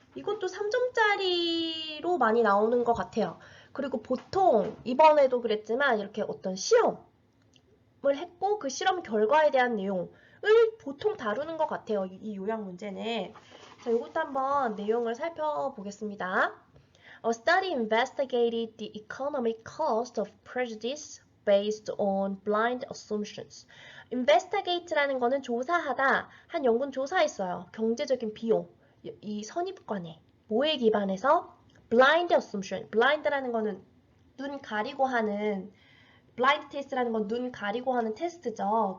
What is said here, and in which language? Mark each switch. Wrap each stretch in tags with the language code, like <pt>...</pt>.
<ko>이것도 3점짜리로 많이 나오는 것 같아요. 그리고 보통 이번에도 그랬지만 이렇게 어떤 시험을 했고 그 실험 결과에 대한 내용을 보통 다루는 것 같아요. 이 요약 문제는. 자, 이것도 한번 내용을 살펴보겠습니다.</ko> <en>A study investigated the economic cost of prejudice based on blind assumptions.</en> <ko>investigate라는 거는 조사하다, 한 연구는 조사했어요. 경제적인 비용, 이 선입관에, 뭐에 기반해서? blind assumption, blind라는 거는 눈 가리고 하는, blind test라는 건 눈 가리고 하는 테스트죠.</ko>